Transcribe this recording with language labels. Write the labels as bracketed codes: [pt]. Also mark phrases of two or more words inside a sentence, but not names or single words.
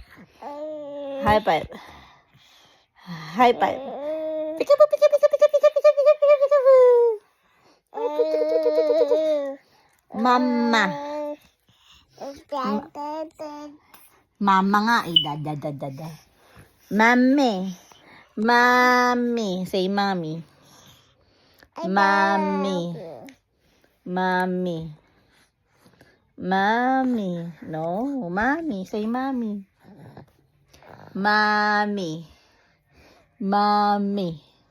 [en] High five. High five. Peekaboo, peekaboo, peekaboo, peekaboo, peekaboo, peekaboo. Mama. Mama nga eh. Da. Mami. Mommy. Say mommy. Mommy. Mommy. Mommy. No. Mommy. Say mommy. Mommy. Mommy.